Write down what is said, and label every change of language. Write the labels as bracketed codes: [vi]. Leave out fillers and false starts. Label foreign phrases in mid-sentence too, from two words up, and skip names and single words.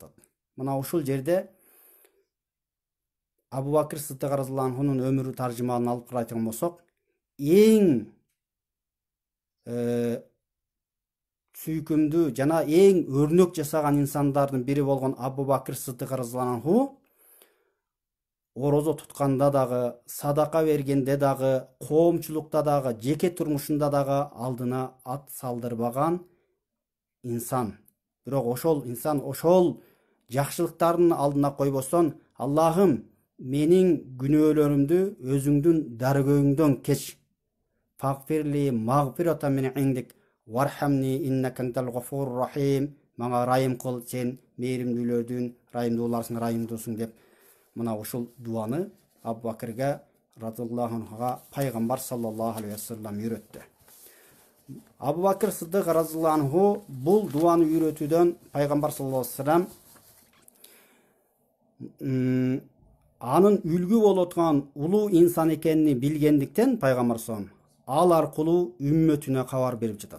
[ky] Мына ушул жерде Абу Бакыр Сыддык [ar] رضي الله عنه [ky] өмүрү таржымалын алып карайтын болсок, эң сүйкүмдүү жана эң өрнөк жасаган инсандардын бири болгон Абу Бакыр Сыддык [ar] رضي الله عنه [ky] орозо тутканда дагы, садака бергенде дагы, коомчулукта дагы, жеке турмушунда дагы алдына ат салдырбаган инсан. Бирок ошол инсан ошол жакшылыктардын алдына койбостон, Аллахым, менин күнөөлөрүмдү өзүңдүн даргөйүңдөн кеч. [ar] فاغفر لي مغفرة من عندك وارحمني إنك أنت الغفور الرحيم. [ky] Мага райым кыл, сен мээримдүүлөрдүн райымдууларсың, райымдуусуң деп мына ушул дуаны Абу Бакырга [ar] رضي الله عنه [ky] пайгамбар [ar] صلى الله عليه وسلم [ky] үйрөттү. Абу Бакыр Сыддык [ar] رضي الله عنه [ky] бул дуаны үйрөтүүдөн пайгамбар [ar] صلى الله عليه وسلم [ky] анын үлгү болуп турган улуу инсан экенин билгендиктен пайгамбар саллаллаху ал аркылуу үммөтүнө кабар берип жатат.